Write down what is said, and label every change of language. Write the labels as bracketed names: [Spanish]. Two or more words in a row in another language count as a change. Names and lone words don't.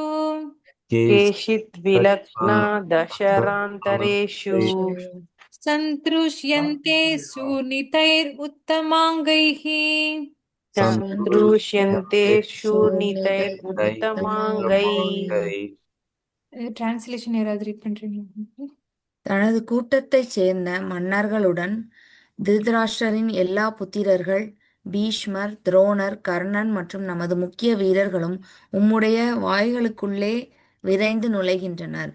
[Sanskrit] केचित् विलग्ना दशरान्तरेषु केचित् सन्तृष्यन्ते सुनीतैरुत्तमाङ्गैः सन्तृष्यन्ते शूर्णितैरुत्तमाङ्गैः उत्तमाङ्गै [Tamil] டிரான்ஸ்லேஷன் யாராவது ரீட் பண்றீங்க? தனது கூட்டத்தைச் சேர்ந்த மன்னர்களுடன் திருதராஷ்டிரரின் எல்லா புத்திரர்கள், பீஷ்மர், துரோணர், கர்ணன் மற்றும் நமது முக்கிய வீரர்களும் உம்முடைய வாய்களுக்குள்ளே விரைந்து நுழைகின்றனர்.